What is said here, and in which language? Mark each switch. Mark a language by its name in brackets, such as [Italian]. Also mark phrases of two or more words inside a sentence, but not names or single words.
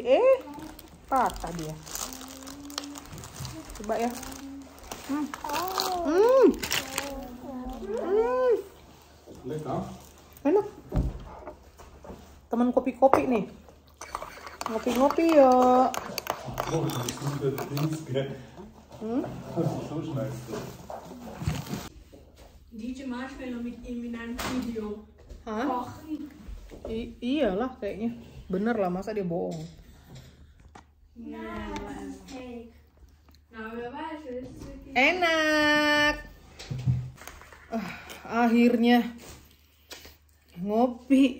[Indonesian] Patah dia. Coba ya. Enak. Teman kopi-kopi nih. Ngopi-ngopi ya. [German] DJ Marshmallow mit ihm in einem Video. [Indonesian] Hah? Iyalah kayaknya. Bener lah, masa dia bohong. Enak. Akhirnya ngopi.